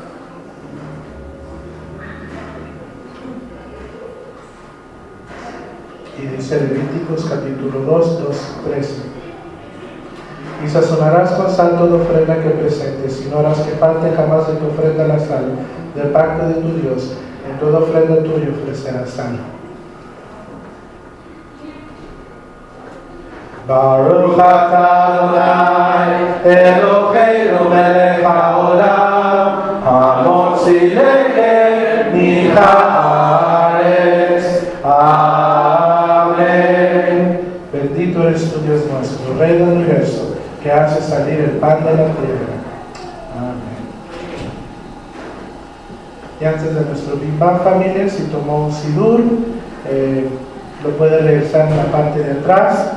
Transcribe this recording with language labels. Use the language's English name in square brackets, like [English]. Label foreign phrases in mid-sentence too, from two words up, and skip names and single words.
[Spanish] Y dice Levíticos capítulo 2, 13. Y sazonarás con sal toda ofrenda que presentes, y no harás que falte jamás de tu ofrenda la sal, del pacto de tu Dios. En toda ofrenda tuya ofrecerás sal. [Hebrew] ברוך אתה אדוני אלוהינו מלך העולם המוציא לחם מן הארץ. [Spanish] Amén. Bendito eres tu Dios nuestro, Rey del universo, que hace salir el pan de la tierra. Amén. Y antes de nuestro Bimba, familia, si tomó un sidur, lo puede regresar en la parte de atrás.